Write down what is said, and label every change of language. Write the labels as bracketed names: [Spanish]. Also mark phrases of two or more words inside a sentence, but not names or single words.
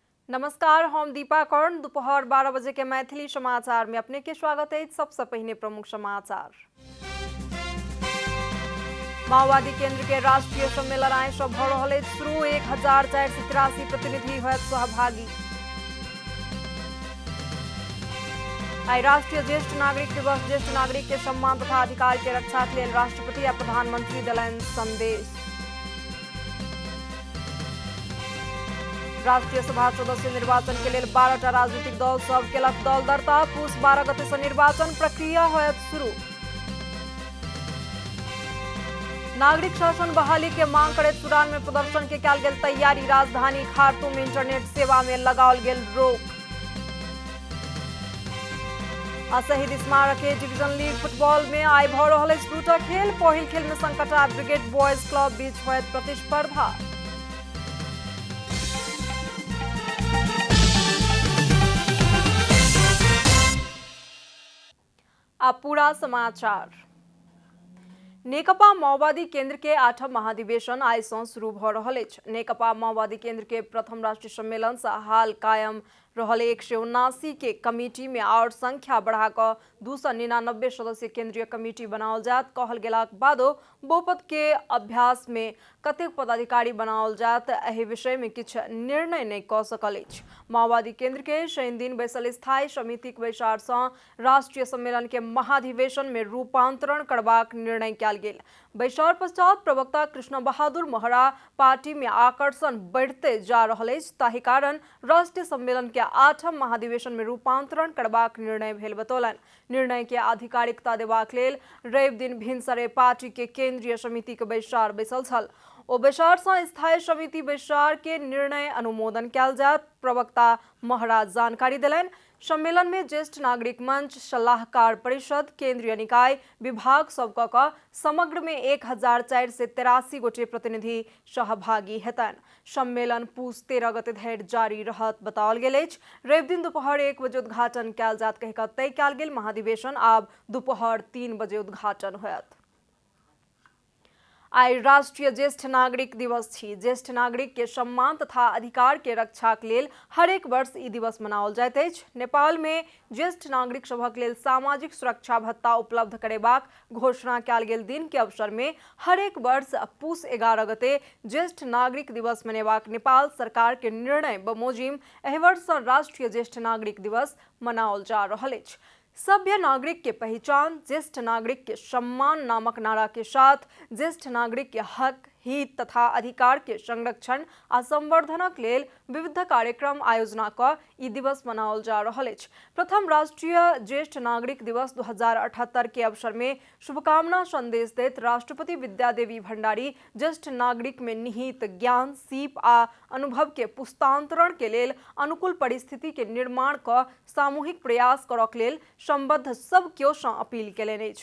[Maithili] नमस्कार, हम दीपा कर्ण। दोपहर 12 बजे के मैथिली समाचार में अपने के स्वागत है। सबसे पहले प्रमुख समाचार। माओवादी केंद्र के राष्ट्रीय सम्मेलन आए भ रहल शुरू। 1483 प्रतिनिधि होत सहभागी। आई राष्ट्रीय ज्येष्ठ नागरिक दिवस। ज्येष्ठ नागरिक के सम्मान तथा अधिकार के रक्षा के लिए राष्ट्रपति आ प्रधानमंत्री देलनि संदेश। राष्ट्रीय सभा सदस्य निर्वाचन के लिए 12टा राजनीतिक दल सब केलक दल दर्ता। पूस 12 गते से निर्वाचन प्रक्रिया होयत शुरू। नागरिक शासन बहाली के मांग करते सूडान में प्रदर्शन के कयल गेल तैयारी। राजधानी खार्तूम में इंटरनेट सेवा में लगाओल गेल रोक। शहीद स्मारक के डिवीजन लीग फुटबॉल में आई भ रहल दूटा खेल। पहिल खेल में संकटा ब्रिगेड बॉयज क्लब बीच होयत प्रतिस्पर्धा। अब पूरा समाचार। नेकपा माओवादी केंद्र के 8वां महाधिवेशन आई से शुरू भ रहल अछि। नेकपा माओवादी केंद्र के प्रथम राष्ट्रीय सम्मेलन से हाल कायम रहल 179 के कमिटी में और संख्या बढ़ाकर 299 सदस्य केंद्रीय कमिटी बनाओल जात। कहल गेलाक बादो बहुपद के अभ्यास में कतेक पदाधिकारी बनाओल जात एहि विषय में किछ निर्णय नहीं क सकल अछि। माओवादी केंद्र के शनि दिन बैसल स्थायी समिति के बैसार से राष्ट्रीय सम्मेलन के महाधिवेशन में रूपांतरण करबाक निर्णय कयल गेल। बैसार पश्चात प्रवक्ता कृष्ण बहादुर महरा पार्टी में आकर्षण बढ़ते जा रहल अछि, ताहि कारण राष्ट्रीय सम्मेलन के 8वां महाधिवेशन में रूपांतरण करबाक निर्णय भेल बतौलनि। निर्णय के आधिकारिकता देबाक लेल रवि दिन भिनसरे पार्टी के केंद्रीय समिति के बैसार बैसल छल। ओ बैसार से स्थायी समिति बैसार के निर्णय अनुमोदन कयल जात। प्रवक्ता महरा जानकारी देलनि। सम्मेलन में ज्येष्ठ नागरिक मंच, सलाहकार परिषद, केंद्रीय निकाय, विभाग सबका समग्र में 1483 गोटे प्रतिनिधि सहभागी हेतनि। सम्मेलन पूस 13 गते धरि जारी रहत बताओल गेल अछि। रवि दिन दोपहर 1 बजे उद्घाटन कयल जात कहि तय कयल गेल महाधिवेशन आब दोपहर 3 बजे उद्घाटन होयत। आई राष्ट्रीय ज्येष्ठ नागरिक दिवस छी। ज्येष्ठ नागरिक के सम्मान तथा अधिकार के रक्षा के लेल हरेक वर्ष ई दिवस मनाओल जाइत अछि। नेपाल में ज्येष्ठ नागरिक सभक लेल सामाजिक सुरक्षा भत्ता उपलब्ध करेबाक घोषणा कयल गेल दिन के अवसर में हरेक वर्ष पूस 11 गते ज्येष्ठ नागरिक दिवस मनेबाक नेपाल सरकार के निर्णय बमोजिम एहि वर्ष राष्ट्रीय ज्येष्ठ नागरिक दिवस मनाओल जा रहल अछि। सभ्य नागरिक के पहचान, ज्येष्ठ नागरिक के सम्मान नामक नारा के साथ ज्येष्ठ नागरिक के हक, हित तथा अधिकार के संरक्षण आ संवर्धनक लेल विविध कार्यक्रम आयोजना क ई दिवस मनाओल जा रहल अछि। प्रथम राष्ट्रीय ज्येष्ठ नागरिक दिवस 2078 के अवसर में शुभकामना संदेश दैत राष्ट्रपति विद्यादेवी भंडारी ज्येष्ठ नागरिक में निहित ज्ञान, सीप आ अनुभव के पुस्तांतरण के लेल अनुकूल परिस्थिति के निर्माण क सामूहिक प्रयास करक लेल संबद्ध सब केओ सँ अपील केलनि अछि।